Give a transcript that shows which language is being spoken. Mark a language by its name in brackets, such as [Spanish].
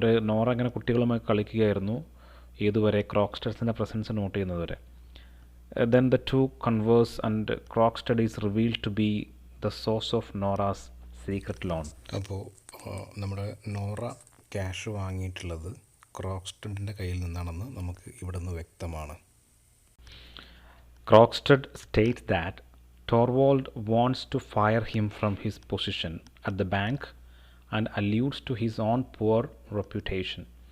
[Malayalam] നോറ ഇങ്ങനെ കുട്ടികളുമായി കളിക്കുകയായിരുന്നു ഏതുവരെ? ക്രോക്സ്റ്റഡ്സിൻ്റെ പ്രസൻസ് നോട്ട് ചെയ്യുന്നതുവരെ. [English] Then the two converse and Krogstad is revealed to be the source of Nora's secret loan. [Malayalam] അപ്പോൾ നമ്മുടെ നോറ ക്യാഷ് വാങ്ങിയിട്ടുള്ളത് ക്രോക്സ്റ്റഡിൻ്റെ കയ്യിൽ നിന്നാണെന്ന് നമുക്ക് ഇവിടെ നിന്ന് വ്യക്തമാണ്. [English] Krogstad states that Torvald wants to fire him from his position at the bank and alludes to his own poor reputation.